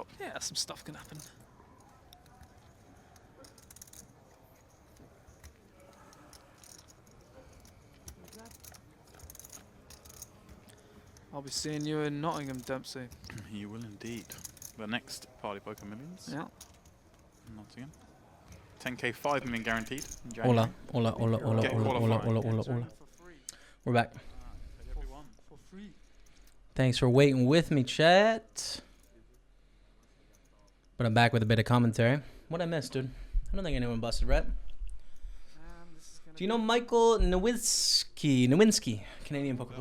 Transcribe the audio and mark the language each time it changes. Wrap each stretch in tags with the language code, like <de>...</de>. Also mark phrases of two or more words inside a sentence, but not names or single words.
<en>Yeah, some stuff can happen. I'll be seeing you in Nottingham, Dempsey. You will indeed. The next Party Poker Millions. Yeah. Nottingham. 10k 5 million guaranteed in January.</en> <es>Hola, hola, hola, hola,</es> <en>Get</en> <es>hola, hola,</es> <en>qualifying.</en> <es>hola, hola, hola.</es> <en>For free. We're back. Everyone. For free. Thanks for waiting with me, chat. But I'm back with a bit of commentary. What'd I miss, dude? I don't think anyone busted, right? This is gonna Do you know Michael Nowinski, Canadian poker player?</en>